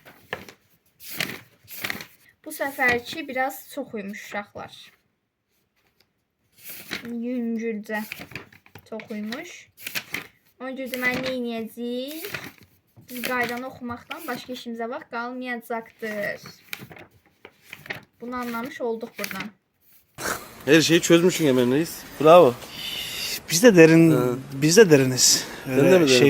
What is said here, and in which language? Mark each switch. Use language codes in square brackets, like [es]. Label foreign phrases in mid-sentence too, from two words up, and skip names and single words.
[az] Bu səfərki biraz çox uymuş uşaqlar. Yüngülcə çox uymuş. Ona görə mən nə edəcəyik? Biz qaydanı oxumaqdan başqa işimizə vaxt qalmayacaqdır. Bunu anlamış olduq buradan. [tr] Her şeyi çözmüşsün Emel Reis. Bravo. Biz de biz de deriniz. Sen de Öyle mi derin?